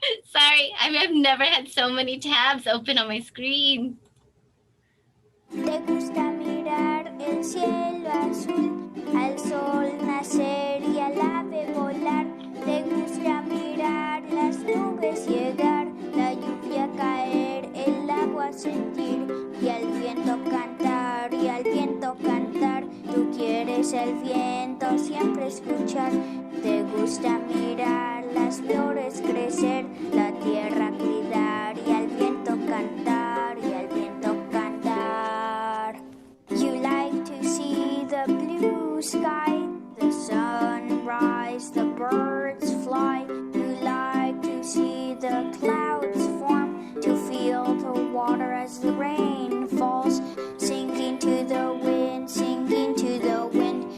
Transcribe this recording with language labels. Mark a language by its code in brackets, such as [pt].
[en] Sorry, I've never had so many tabs open on my screen. [es] Te gusta mirar el cielo azul, al sol nacer y al ave volar. Te gusta mirar las nubes llegar, la lluvia caer, el agua sentir y al viento cantar y al viento cantar. Tú quieres el viento siempre escuchar. Te gusta mirar las flores crecer, la tierra cuidar y al viento cantar y al viento cantar. [en] You like to see the blue sky, the sun rise, the birds fly. You like to see the clouds form, to feel the water as the rain falls, singing to the wind, singing to the wind.